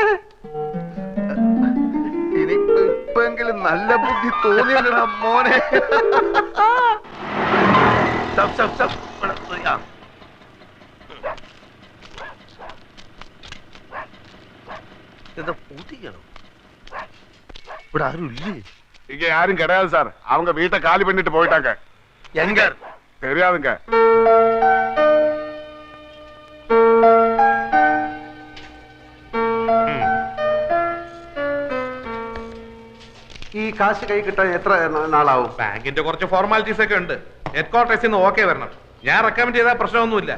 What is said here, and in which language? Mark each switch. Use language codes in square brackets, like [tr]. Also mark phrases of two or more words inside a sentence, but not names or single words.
[ml] ഇനി ഇപ്പെങ്കിലും നല്ല ബുദ്ധി തോന്നിയല്ലടാ മോനെ. എന്താ പൂട്ടിക്കണോ? ഇവിടെ ആരും ഇല്ലേ? [ta] இங்க யாரும் கிடையாது சார். அவங்க வீட்டை காலி பண்ணிட்டு போயிட்டாங்க. எங்க தெரியாதுங்க. [ml] ഈ കാശ് കൈ കിട്ടാൻ എത്ര നാളാവും? ബാങ്കിന്റെ കുറച്ച് ഫോർമാലിറ്റീസ് ഒക്കെ ഉണ്ട്. ഹെഡ്ക്വാർട്ടേഴ്സിൽ നിന്ന് ഓക്കെ വരണം. ഞാൻ റെക്കമെൻഡ് ചെയ്താൽ പ്രശ്നമൊന്നുമില്ല.